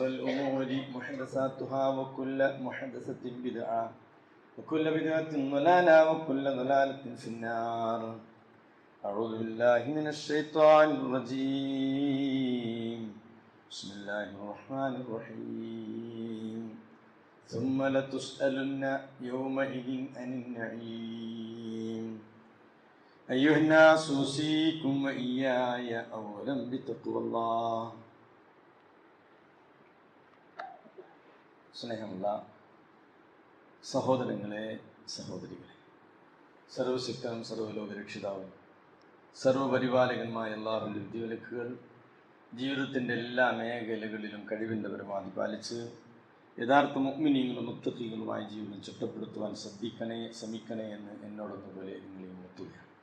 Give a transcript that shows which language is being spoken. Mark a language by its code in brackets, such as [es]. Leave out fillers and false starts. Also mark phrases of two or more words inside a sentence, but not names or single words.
[ar] الأمور محدثاتها وكل محدثة بدعة وكل بدعة ضلالة وكل ضلالة في النار أعوذ بالله من الشيطان الرجيم بسم الله الرحمن الرحيم ثم لتسألن يومئذ عن النعيم أيها الناس أوصيكم وإياي أولا بتقوى الله. [ml] സ്നേഹമുള്ള സഹോദരങ്ങളെ, സഹോദരികളെ, സർവശക്തനും സർവ്വലോക രക്ഷിതാവും സർവ്വപരിപാലകന്മായ അല്ലാഹുവിൻ്റെ വിധിവിലക്കുകൾ ജീവിതത്തിൻ്റെ എല്ലാ മേഖലകളിലും കഴിവിൻ്റെ പരമാവധി പാലിച്ച് യഥാർത്ഥ മുഅ്മിനീങ്ങളും മുത്തഖീങ്ങളുമായ ജീവിതം ചിട്ടപ്പെടുത്തുവാൻ ശ്രമിക്കണേ എന്ന് എന്നോടൊന്നുപോലെ നിങ്ങളെയും എത്തുകയാണ്.